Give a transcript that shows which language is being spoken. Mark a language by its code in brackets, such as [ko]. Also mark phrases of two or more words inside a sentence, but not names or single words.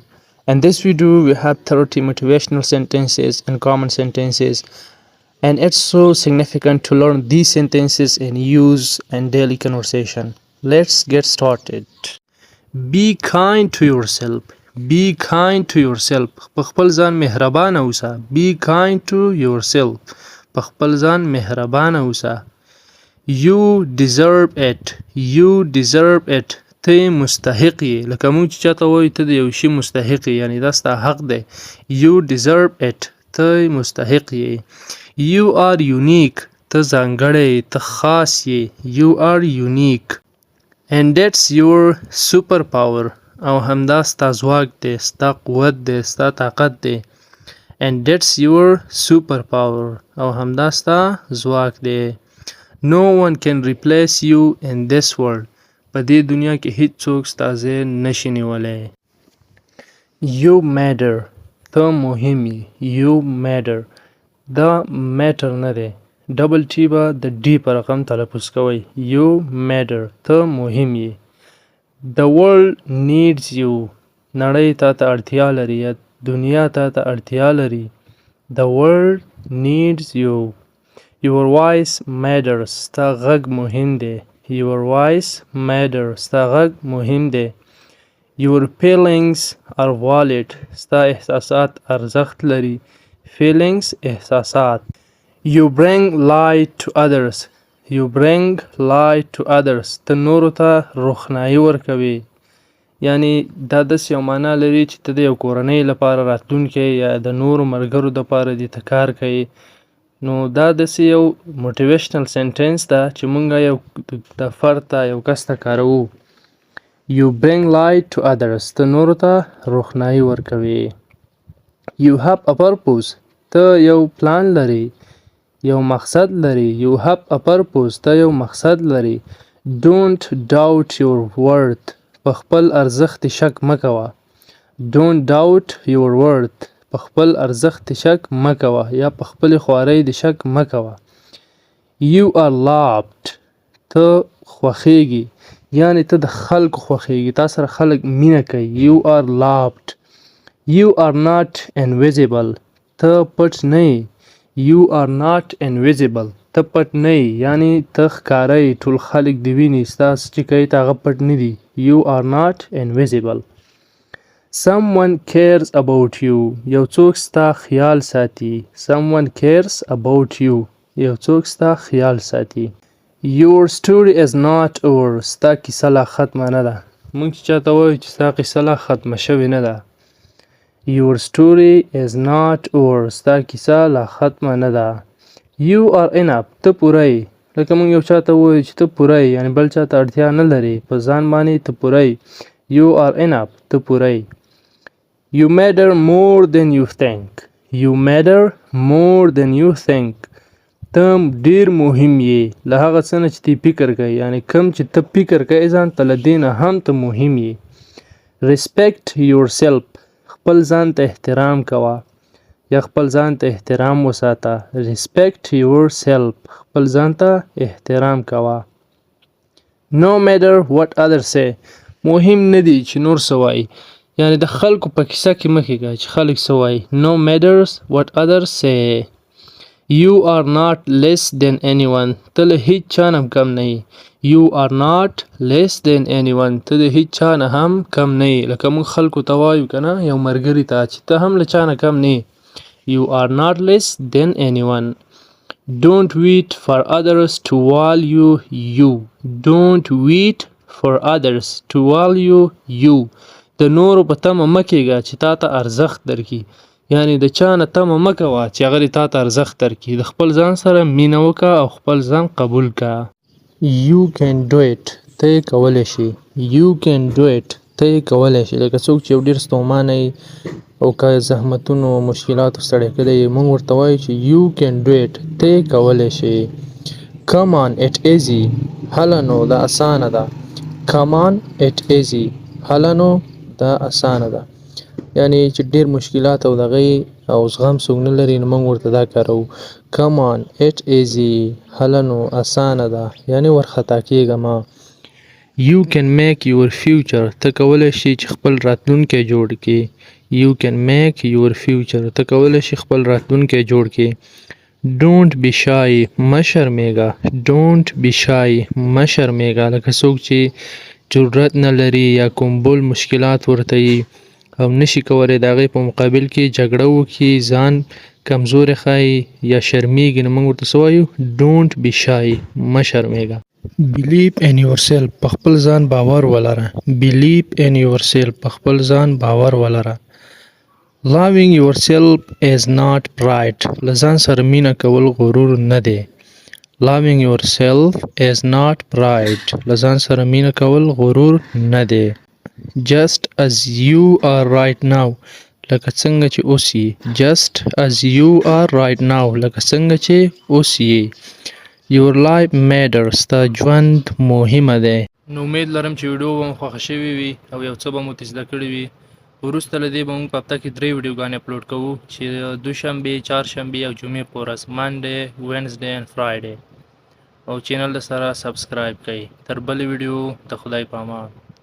[en] In this video, we have 30 motivational sentences and common sentences, and it's so significant to learn these sentences and use in daily conversation. Let's get started. Be kind to yourself. Be kind to yourself. [ps] په خپل ځان مهربانه اوسه. [en] Be kind to yourself. [ps] په خپل ځان مهربانه اوسه. [en] You deserve it. You deserve it. [ps] ته مستحق یې. لکه موږ چې چاته وایو ته د یو شي مستحق یې، یعنی دا ستا حق دی. [en] You deserve it. [ps] ته مستحق یې. [en] You are unique. [ps] ته ځانګړی، ته خاص یې. [en] You are unique. And that's your superpower. [ps] او همدا ستا ځواک دی، ستا قوت دی، ستا طاقت دی. [en] And that's your superpower. [ps] او همدا ستا ځواک دی. [en] No one can replace you in this world. [ps] په دې دنیا کې هیڅ څوک ستا ځای نشي نیولی. [en] You matter. [ps] ته مهم یې. [en] You matter. [ps] دا matter نه دی. ډبل ټي به د ډي په رقم تلفظ کوئ. [en] You matter. [ps] ته مهم یې. [en] The world needs you. [ps] نړۍ تا ته اړتیا لري یا دنیا تا ته اړتیا لري. [en] The world needs you. Your voice matters. [ps] ستا غږ مهم دی. [en] Your voice matters. [ps] ستا غږ مهم دی. [en] Your feelings are valid. [ps] ستا احساسات ارزښت لري. Feelings احساسات. [en] You bring light to others. You bring light to others. [ps] ته نورو ته روښنايي ورکوي. یعنی دا داسې یو معنا لري چې ته د یو کورنۍ لپاره راتلونکی یا د نورو ملګرو دپاره دې ته کار کوي. نو دا داسې یو [en] motivational sentence [ps] ده چې مونږ یو د فرد ته یو کس ته کاروو. [en] You bring light to others. [ps] ته نورو ته روښنايي ورکوي. [en] You have a purpose. [ps] ته یو پلان لري، یو مقصد لري. [en] You have a purpose. [ps] ته یو مقصد لري. [en] Don't doubt your worth. [ps] په خپل ارزښت شک مه کوه. [en] Don't doubt your worth. [ps] په خپل ارزښت شک مه کوه یا په خپلې خوارۍ د شک مه کوه. [en] You are loved. [ps] ته خوښیږي، یعنی ته د خلکو خوښیږي، تا سره خلک مینه کوي. [en] You are loved. You are not invisible. [ps] ته پټ نه یې. [en] You are not invisible. [ps] ته پټ نه یې، یعنی ته ښکاره یې، ټول خلک دې ویني، ستا څه چې کوي ته هغه پټ نه دي. [en] You are not invisible. Someone cares about you. [ps] یو څوک ستا خیال ساتي. [en] Someone cares about you. [ps] یو څوک ستا خیال ساتي. [en] Your story is not over. [ps] ستا کیسه لا ختمه نه ده. موږ چې چاته وایو چې ستا قصه لا ختمه شوې نه ده. [en] Your story is not over. [ps] ستا کیسه لا ختمه نه ده. [en] You are enough. [ps] ته پوره یې. لکه موږ یو چاته وایو چې ته پوره یې، یعنی بل چاته اړتیا نه لري، په ځان باندې ته پوره یې. [en] You are enough. [ps] ته پوره یې. [en] You matter more than you think. You matter more than you think. [ps] ته ډیر مهم یې له هغه څه نه چې تی فکر کوي، یعنی کم چې ته فکر کوي ځان ته له دې نه هم ته مهم یې. [en] Respect yourself. [ps] خپل ځان ته احترام کوه یا خپل ځان ته احترام وساته. [en] Respect yourself. [ps] خپل ځان ته احترام کوه. [en] No matter what others say. [ps] مهم نه دی چې نور څه وایي، یعنی د خلکو په کیسه کې مه کېږه چې خلک څه وایي. [en] No matters what others say. You are not less than anyone. [ps] ته له هیڅ چا نه کم نه یې. [en] You are not less than anyone. [ps] ته د هیڅ چا نه هم کم نه یې. لکه موږ خلکو ته وایو که نه، یو ملګري ته چې ته هم له چا نه کم نه یې. [en] You are not less than anyone. Don't wait for others to value you. Don't wait for others to value you. [ps] د نورو په تمه مه کېږه چې تا ته ارزښت درکړي، یعنی د چا نه تمه مه کوه چې هغه دې تا ته ارزښت درکړي. د خپل ځان سره مینه وکړه او خپل ځان قبول کړه. [en] You can do it. [ps] ته یې کولی شي. [en] You can do it. [ps] ته یې کولی شي. لکه څوک چې یو ډېر ستومانه وي او که زحمتونو او مشکلاتو ستړی کړی وي، موږ ورته وایو چې [en] you can do it. [ps] ته یې کولی شي. [en] Come on, it easy. [ps] هله نو دا اسانه ده. [en] Come on, it easy. [ps] هله نو دا اسانه ده. یعنی چې ډېر مشکلات او دغه او زغم څوک نه لري، نو موږ ورته دا کاروو. [en] Come on, it easy. [ps] هله نو اسانه ده، یعنی ورخطا کېږه مه. [en] You can make your future. [ps] ته کولی شي چې خپل راتلونکی جوړ کړې. [en] You can make your future. [ps] ته کولی شي خپل راتلونکی جوړ کړې. [en] Don't be shy. [ps] مه شرمېږه. [en] Don't be shy. [ps] مه شرمېږه. لکه څوک چې جرأت نه لري یا کوم بل مشکلات ورته وي او نشي کولی د هغې په مقابل کې جګړه وکړي، ځان کمزوری ښایي یا شرمېږي، نو موږ ورته څه وایو؟ [en] Don't be shy. [ps] مه شرمېږه. [en] Believe in yourself. [ps] په خپل ځان باور ولره. [en] Believe in yourself. [ps] په خپل ځان باور ولره. [en] Loving yourself is not pride. [ps] له ځان سره مینه کول غرور نه دی. [en] Loving yourself is not pride. [ps] له ځان سره مینه کول غرور نه دی. [en] Just as you are right now. [ps] لکه څنګه چې اوس یې. [en] Just as you are right now. [ps] لکه څنګه چې اوس یې. [en] Your life matters. [ps] ستا ژوند مهمه دی. نو امید لرم چې ویډیو به مو خوښه شوې وي او یو څه به مو ترې زده کړي وي. وروسته له دې به موږ په هفته کې 3 ویډیوګانې اپلوډ کوو چې دوشنبې، چهارشنبې او جمعې په ورځ، [en] Monday, Wednesday and Friday. [ps] او چینل سره سبسکرایب کړئ. تر بلې ویډیو د خدای په امان.